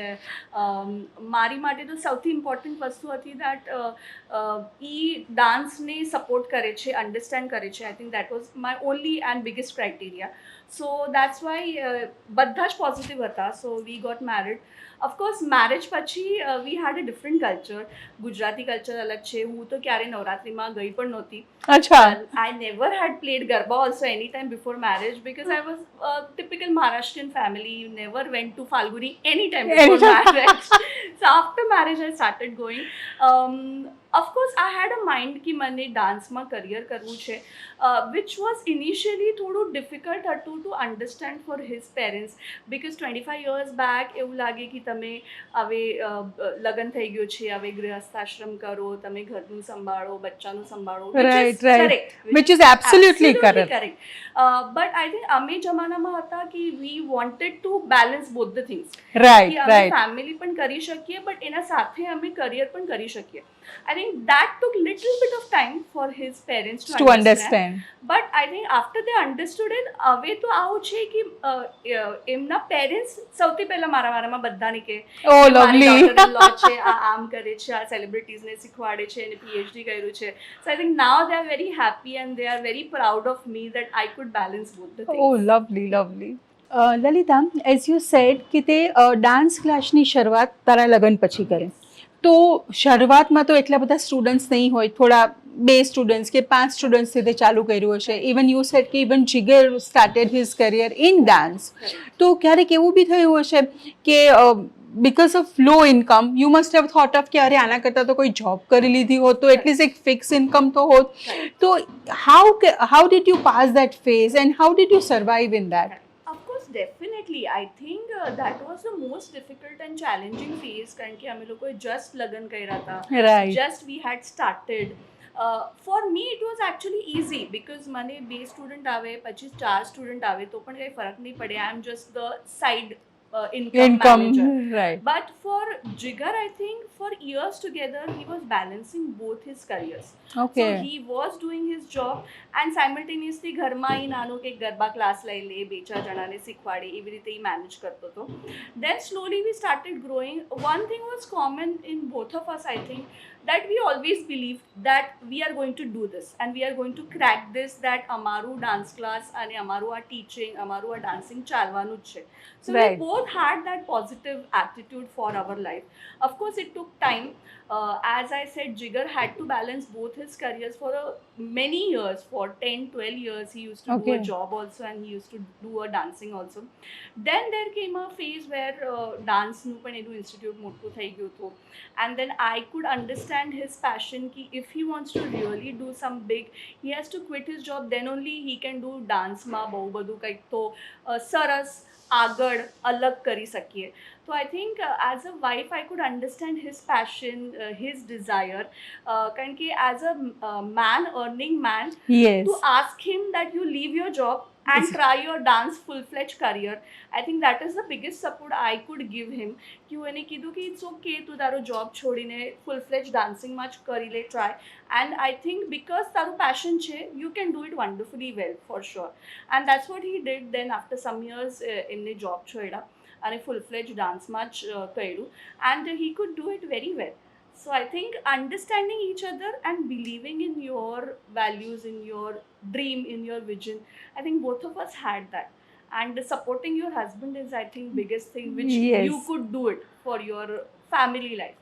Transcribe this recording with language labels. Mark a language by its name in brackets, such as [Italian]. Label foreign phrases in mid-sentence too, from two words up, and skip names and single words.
[Gujarati] મારી માટે તો સૌથી ઇમ્પોર્ટન્ટ વસ્તુ હતી દેટ એ ડાન્સને સપોર્ટ કરે છે, અન્ડરસ્ટેન્ડ કરે છે. [English] I think that was my only and biggest criteria. so that's why [Gujarati] બધા જ પોઝિટિવ હતા. [English] so we got married. of course marriage પછી we had a different culture. [Gujarati] ગુજરાતી કલ્ચર અલગ છે. હું તો ક્યારેય નવરાત્રિમાં ગઈ પણ નહોતી. અચ્છા. [English] I never had played Garba also anytime before marriage because I was a typical Maharashtrian family. Never went to Falguni anytime before marriage. So after marriage I started going. Of course I had a mind कि [Gujarati] મને ડાન્સમાં કરિયર કરવું છે, [English] which was initially [Gujarati] થોડું ડિફિકલ્ટ હતું [English] to understand for his parents because 25 years back [Gujarati] એવું લાગે કે તમે હવે લગ્ન થઈ ગયું છે, હવે ગૃહસ્થાશ્રમ કરો, તમે ઘરનું સંભાળો, બચ્ચાનું સંભાળો. [English] Right. Which is absolutely correct. But I think [Gujarati] અમે જમાનામાં હતા કે [English] we wanted to balance both the things. Right. [Gujarati] અમે ફેમિલી પણ કરી શકીએ બટ એના સાથે અમે કરિયર પણ કરી શકીએ. [English] I think that took little bit of time for his parents to understand. But I think after they understood it, [Gujarati] હવે તો આવું છે કે એમના પેરેન્ટ્સ સૌથી પહેલા મારા વારામાં બધાને કે [English] oh lovely [Gujarati] છે, આ આમ કરે છે, આ સેલિબ્રિટીઝને શીખવાડે છે અને PhD કર્યું છે. [English] So I think now they are very happy and they are very proud of me that I could balance both the things. oh lovely. [Gujarati] લલિતા, [English] as you said [Gujarati] કે તે ડાન્સ ક્લાસની શરૂઆત તારા લગ્ન પછી કરે, તો શરૂઆતમાં તો એટલા બધા સ્ટુડન્ટ્સ નહીં હોય, થોડા 2 સ્ટુડન્ટ્સ કે 5 સ્ટુડન્ટ્સથી તે ચાલુ કર્યું હશે. [English] even you said કે even Jigar started his career in dance. [Gujarati] તો ક્યારેક એવું બી થયું હશે કે [English] because of low income you must have thought of [Gujarati] કે અરે આના કરતાં તો કોઈ જોબ કરી લીધી હોત તો એટલીસ્ટ એક [English] fix income [Gujarati] તો હોત. [English] તો how did you pass that phase and how did you survive in that? Of course, definitely. I think that was the most difficult and challenging phase [Gujarati] કારણ કે અમે લોકોએ just લગ્ન કર્યા હતા. [English] Right. Just we had started. For me it was actually easy because [Gujarati] મને 2 સ્ટુડન્ટ આવે પછી 4 સ્ટુડન્ટ આવે તો પણ કંઈ ફરક નહીં પડે. [English] I am just the side income manager. right. But for Jigar, I think for years together, he was balancing both his careers. Okay. So he was doing his job and simultaneously [Gujarati] ઘરમાં ઈ નાનો કે ગરબા ક્લાસ લઈ લે, બે ચાર જણાને શીખવાડે, એવી રીતે ઈ મેનેજ કરતો હતો. [English] Then slowly we started growing. One thing was common in both of us, I think, that we always believed that we are going to do this and we are going to crack this, that [Gujarati] અમારું dance class અને અમારું આ teaching, અમારું આ dancing ચાલવાનું જ છે. [English] So Right. we both had that positive attitude for our life. Of course, it took time. As I said, Jigar had to balance both his careers for many years. For 10, 12 years, he used to do Okay. a job also and he used to do a dancing also. Then there came a phase where [Gujarati] dance નું પણ એનું institute મોટું થઈ ગયું હતું. [English] And then I could understand his passion ki if he wants to really do some big, he has to quit his job, then only he can do [Gujarati] dance માં બહુ બધું કંઈક તો સરસ આગળ અલગ કરી શકીએ. [English] So I think as a wife, I could understand his passion, his desire. [Gujarati] કારણ કે [English] as a man, earning man, Yes. to ask him that you leave your job and try your dance full-fledged career, I think that is the biggest support I could give him. [Gujarati] કે હું એને કીધું કે [English] it's okay, [Gujarati] તું તારો job છોડીને [English] full-fledged dancing [Gujarati] માં જ કરી લે, [English] try. And I think because [Gujarati] તારું passion છે, [English] you can do it wonderfully well, for sure. And that's what he did. Then after some years, [Gujarati] એમને job છોડ્યા અને full-fledged ડાન્સમાં જ કર્યું, [English] and he could do it very well. So I think understanding each other and believing in your values, in your dream, in your vision, I think both of us had that. And supporting your husband is, I think, biggest thing which Yes. you could do it for your family life.